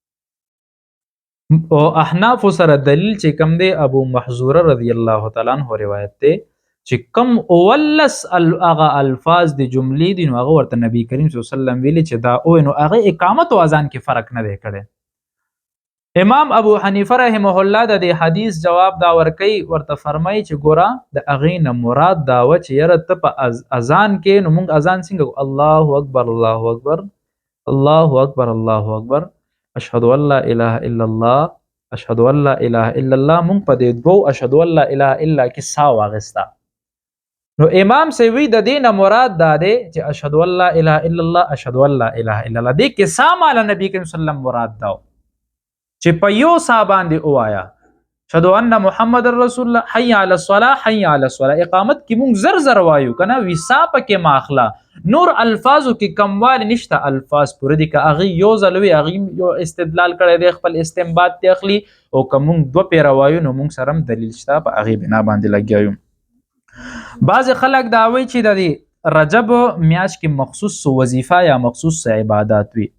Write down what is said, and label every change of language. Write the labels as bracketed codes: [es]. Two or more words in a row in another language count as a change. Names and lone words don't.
[ps] او احناف سره دلیل چې کوم دی ابو محذوره [ar] رضی الله تعالی عنہ [ps] روایت دی چې کم اولس هغه الفاظ د جملې دي نو هغه ورته نبی کریم [ar] صلی الله علیه وسلم [ps] ویلي چې دا او نو هغه اقامت او اذان کې فرق نه دی کړی. امام ابو حنیفه [ar] رحمه الله [ps] د دې حدیث جواب دا ورکوي، ورته فرمایي چې ګوره د هغې نه مراد دا و چې یاره ته په اذان کې نو موږ اذان څنګه [ar] الله اکبر الله اکبر الله اکبر الله اکبر اشهد ان لا اله الا الله اشهد ان لا اله الا الله [ps] موږ په دې دوو [ar] اشهد ان لا اله الا [ps] کې سا واغستا. نو امام سوی د دینه مراد دا دی چې [ar] اشهد ان لا اله الا الله اشهد ان لا اله الا الله [ps] دې کې سا مال نبی کریم [ar] صلی الله علیه وسلم [ps] مراد دا چې په یو سا باندې اوایا [ar] اشهد ان محمد رسول الله حي علی الصلاه حي علی الصلاه. [ps] اقامت کې مونږ زر وایو کنه وسا پکې ماخلا نور الفاظو کې کموال نشته، الفاظ پوره دي که هغه یو ځل وي هغه یو استدلال کړی دی خپل استنباط ته اخلي او که مونږ دوه پیره وایو نو مونږ سره هم دلیل شته په هغې بنا باندې لګیا یو. بعض خلک دا وایي چې د رجب میاشت کې مخصوص وظیفه یا مخصوص عبادات وي.